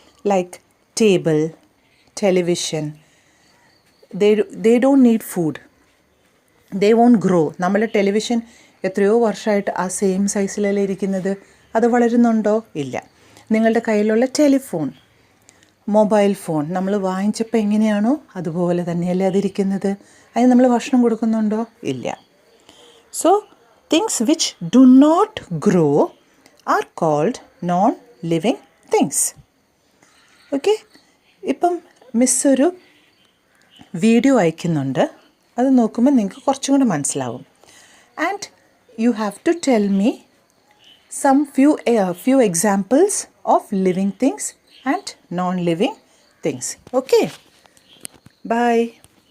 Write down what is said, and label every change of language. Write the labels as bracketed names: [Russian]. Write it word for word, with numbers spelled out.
[English] Like table, television. They they don't need food, they won't grow. [Malayalam] നമ്മൾ television എത്രയോ വർഷമായിട്ട് ആ സെയിം സൈസിലല്ലേ ഇരിക്കുന്നത്, അത് വളരുന്നുണ്ടോ? ഇല്ല. നിങ്ങളുടെ കയ്യിലുള്ള ടെലിഫോൺ, മൊബൈൽ ഫോൺ നമ്മൾ വാങ്ങിച്ചപ്പോൾ എങ്ങനെയാണോ അതുപോലെ തന്നെയല്ലേ അതിരിക്കുന്നത്. അതിന് നമ്മൾ ഭക്ഷണം കൊടുക്കുന്നുണ്ടോ? ഇല്ല. [English] So things which do not grow are called non-living things. [Malayalam] Okay, ഇപ്പം മിസ്സൊരു വീഡിയോ അയക്കുന്നുണ്ട്, അത് നോക്കുമ്പോൾ നിങ്ങൾക്ക് കുറച്ചും കൂടെ മനസ്സിലാവും. [English] And you have to tell me some few few examples of living things and non living things. Okay, bye.